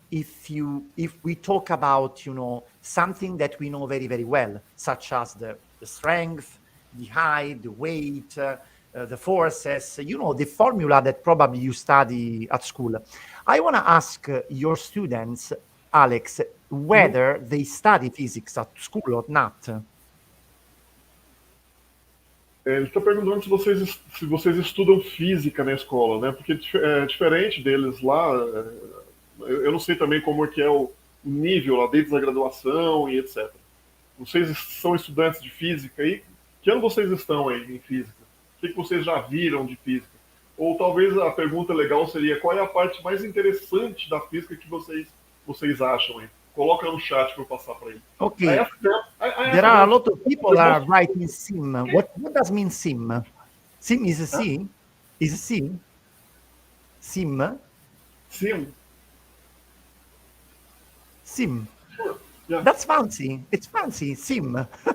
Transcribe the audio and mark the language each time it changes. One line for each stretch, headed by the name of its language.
English: if we talk about, something that we know very, very well, such as the strength, the height, the weight, the forces, the formula that probably you study at school. I want to ask your students, Alex, whether they study physics at school or not.
Portuguese: Ele está perguntando se vocês estudam física na escola, né? Porque é diferente deles lá. Eu não sei também como é que é o nível lá dentro da graduação e etc. Vocês são estudantes de física aí? Que ano vocês estão aí em física? O que vocês já viram de física? Ou talvez a pergunta legal seria qual é a parte mais interessante da física que vocês acham aí? Coloca no chat para eu passar para ele.
English: Okay. There are a lot of people are writing sim. What does mean sim? Sim is a sim? Is a sim? Sim?
Portuguese: Sim. Sim.
English: Sure. Yeah. That's fancy. It's fancy. Sim.